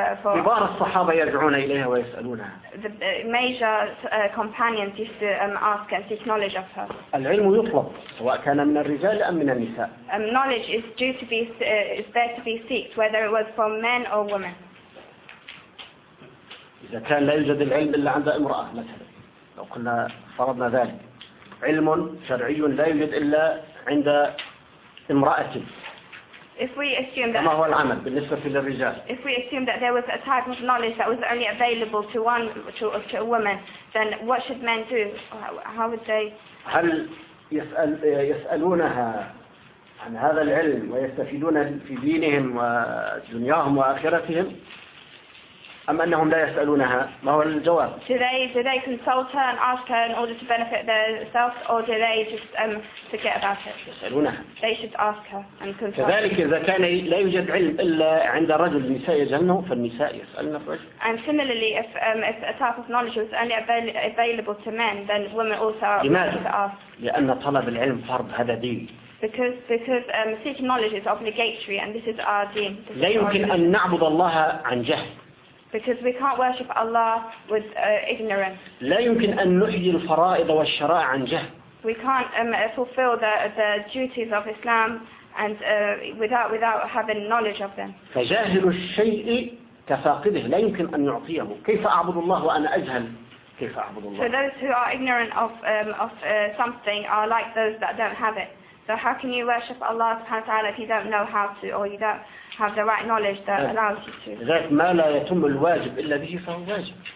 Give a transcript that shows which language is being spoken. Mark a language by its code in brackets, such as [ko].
[ar] كبار الصحابة يرجعون إليها ويسألونها. [en] The major companions used to ask and seek knowledge of her. [ar] العلم يطلب سواء كان من الرجال أم من النساء. [en] Knowledge is due to be is there to be sought whether it was from men or women. [ar] إذا كان لا يوجد العلم إلا عند امرأة مثلا، لو قلنا فرضنا ذلك علم شرعي لا يوجد إلا عند امرأة، ما هو العمل بالنسبة للرجال؟ [en] If we assume that there was a type of knowledge that was only available to one to a woman, then what should men do? How would they? [ar] هل يسألونها عن هذا العلم ويستفيدون في دينهم ودنياهم وآخرتهم؟ أم أنهم لا يسألونها؟ ما هو الجواب؟ [en] Do they consult her and ask her in order to benefit themselves, or do they just forget about it? [ar] يسألونها. [en] They should ask her and consult. [ar] كذلك إذا كان لا يوجد علم إلا عند الرجل، النساء يجهلنه، فالنساء يسألن الرجل. [en] And similarly, if a type of knowledge was only available to men, then women also are able to ask. [ar] لأن طلب العلم فرض، هذا دين. [en] Because seeking knowledge is obligatory, and this is our deen. [ar] لا يمكن أن نعبد الله عن جهل. [en] Because we can't worship Allah with ignorance. [ar] لا يمكن أن نحيي الفرائض والشرائع عن جهل. [en] We can't fulfill the duties of Islam and without having knowledge of them. [ar] فجاهل الشيء كفاقده، لا يمكن أن يعطيه. كيف أعبد الله وأنا أجهل كيف أعبد الله؟ [en] So those who are ignorant of something are like those that don't have it. So how can you worship Allah subhanahu wa ta'ala if you don't know how to, or you don't have the right knowledge that allows you to? [ar] ذات ما لا يتم الواجب إلا به فهو واجب.